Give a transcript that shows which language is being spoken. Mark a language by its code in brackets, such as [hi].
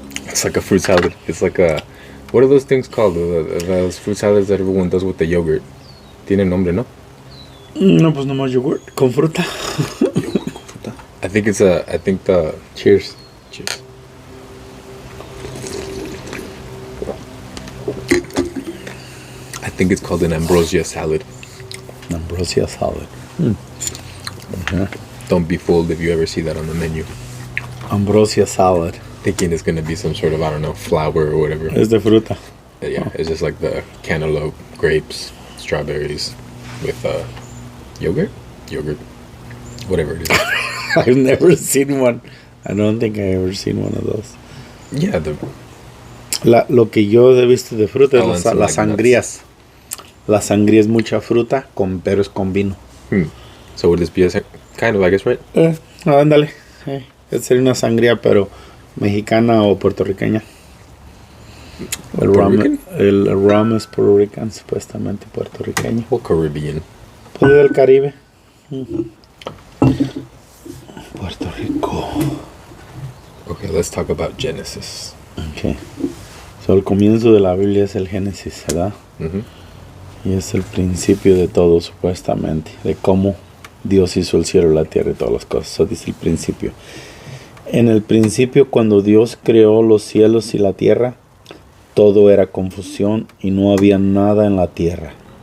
[en] It's like a fruit salad. It's like a... What are those things called? Those fruit salads that everyone does with the yogurt. [es] Tiene nombre, ¿no? No, pues nomás yogurt con fruta. [en] I think it's a... I think the... Cheers. I think it's called an ambrosia salad. Ambrosia salad. Don't be fooled if you ever see that on the menu. Ambrosia salad. Thinking it's going to be some sort of, I don't know, flour or whatever. [es] Es de fruta. [en] Yeah, it's just like the cantaloupe, grapes, strawberries with yogurt, whatever it is. I've never seen one. I don't think I've ever seen one of those. Yeah, [es] Lo que yo he visto de fruta es las [en] like [es] sangrías. La sangría es mucha fruta, pero es con vino. [en] So would this be kind of, I guess, right? [es] Ándale. Sería una sangría, pero mexicana o puertorriqueña. El rum es puertorriqueño, supuestamente puertorriqueño. O Caribbean. Pues del Caribe. Puerto Rico. [en] Okay, let's talk about Genesis. Okay. [es] So, el comienzo de la Biblia es el Génesis, ¿verdad? Y es el principio de todo, supuestamente, de cómo Dios hizo el cielo, la tierra y todas las cosas. Eso dice el principio. En el principio, cuando Dios creó los cielos y la tierra, todo era confusión y no había nada en la tierra.